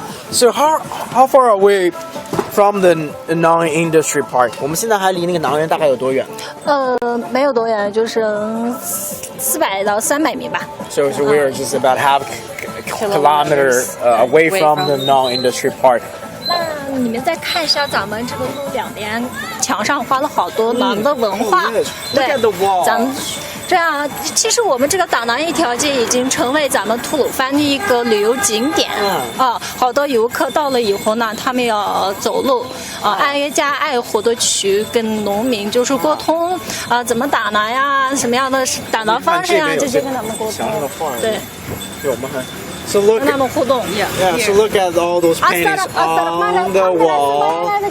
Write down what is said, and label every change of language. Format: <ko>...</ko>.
<en>So how far away from the Naan Industry Park?</en> <zh>我们现在还离那个囊园大概有多远？没有多远，就是400到300米吧。</zh> <en>So we're just about half kilometer away from the Naan Industry Park.</en> <zh>那你们再看一下咱们这个路两边墙上画了好多馕的文化，对，咱们。这样，其实我们这个打馕一条街已经成为咱们吐鲁番的一个旅游景点好多游客到了以后呢，他们要走路挨家挨户的去跟农民就是沟通怎么打馕呀，什么样的打馕方式呀，这些跟他们沟通。对，</zh> <en>So look,</en> <zh>跟他们互动。</zh> <en>Yeah. So look at all those paintings on the wall.</en>